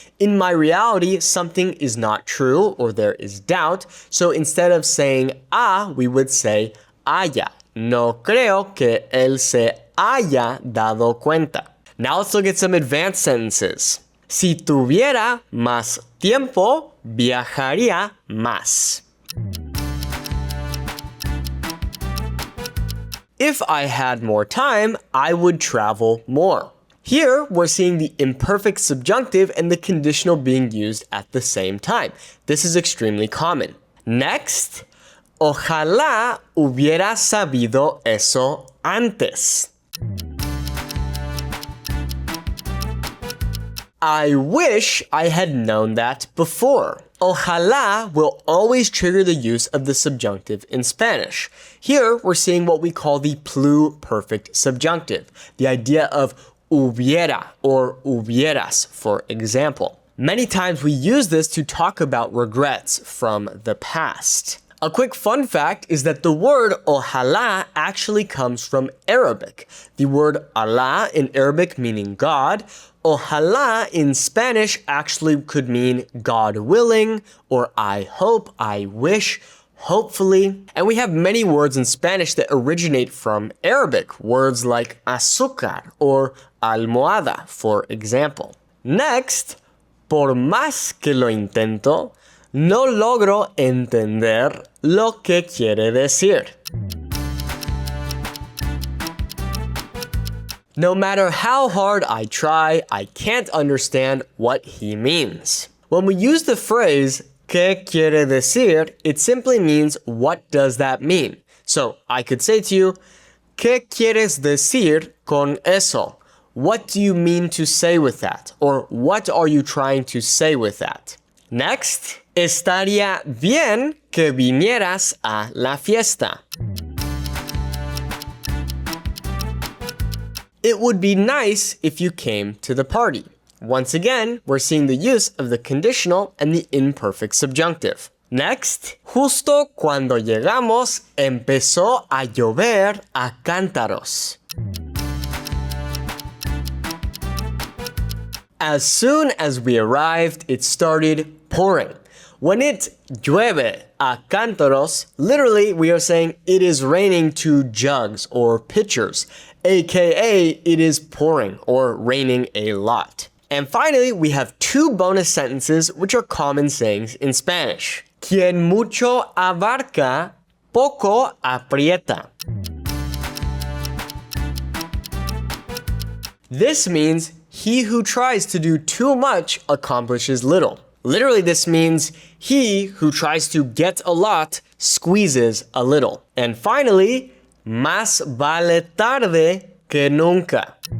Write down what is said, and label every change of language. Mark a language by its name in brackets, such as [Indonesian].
[English] In my reality, something is not true or there is doubt, so instead of saying we would say haya. [Spanish] No creo que él se haya dado cuenta. [English] Now let's look at some advanced sentences. [Spanish] Si tuviera más tiempo, viajaría más. [English] If I had more time, I would travel more. Here, we're seeing the imperfect subjunctive and the conditional being used at the same time. This is extremely common. [Spanish] Next, ojalá hubiera sabido eso antes. [English] I wish I had known that before. Ojalá will always trigger the use of the subjunctive in Spanish. Here, we're seeing what we call the pluperfect subjunctive, the idea of hubiera or hubieras, for example. Many times we use this to talk about regrets from the past. A quick fun fact is that the word ojalá actually comes from Arabic. The word Allah in Arabic meaning God, ojalá in Spanish actually could mean God willing, or I hope, I wish, hopefully. And we have many words in Spanish that originate from Arabic, words like azúcar or almohada, for example. [Spanish] Next, por más que lo intento, no logro entender lo que quiere decir. [English] No matter how hard I try, I can't understand what he means. When we use the phrase [Spanish] ¿qué quiere decir?, [English] it simply means what does that mean? So I could say to you, [Spanish] ¿qué quieres decir con eso? [English] What do you mean to say with that? Or what are you trying to say with that? [Spanish] Next, estaría bien que vinieras a la fiesta. [English] It would be nice if you came to the party. Once again, we're seeing the use of the conditional and the imperfect subjunctive. [Spanish] Next, justo cuando llegamos empezó a llover a cántaros. [English] As soon as we arrived, it started pouring. When it [Spanish] llueve a cántaros, [English] literally we are saying it is raining to jugs or pitchers, aka it is pouring or raining a lot. And finally, we have 2 bonus sentences which are common sayings in Spanish. [Spanish] Quien mucho abarca, poco aprieta. [English] This means he who tries to do too much accomplishes little. Literally, this means he who tries to get a lot squeezes a little. And finally, [Spanish] más vale tarde que nunca.